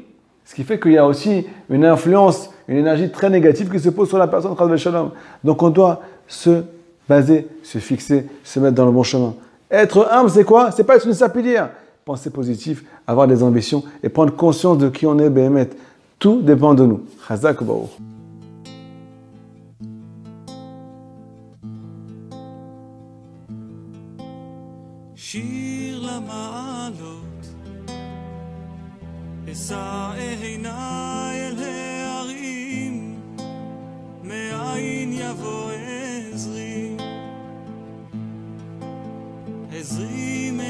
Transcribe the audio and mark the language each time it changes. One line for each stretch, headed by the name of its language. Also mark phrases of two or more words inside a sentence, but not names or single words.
French: Ce qui fait qu'il y a aussi une influence, une énergie très négative qui se pose sur la personne, Shalom. Donc on doit se baser, se fixer, se mettre dans le bon chemin. Être humble, c'est quoi? C'est pas être une sapilière. Penser positif, avoir des ambitions et prendre conscience de qui on est, Béhémet. Tout dépend de nous.
Hebrew: חזק וברוך. שיר למעלות, אשא עיניי אל ההרים, מאין יבוא עזרי, עזרי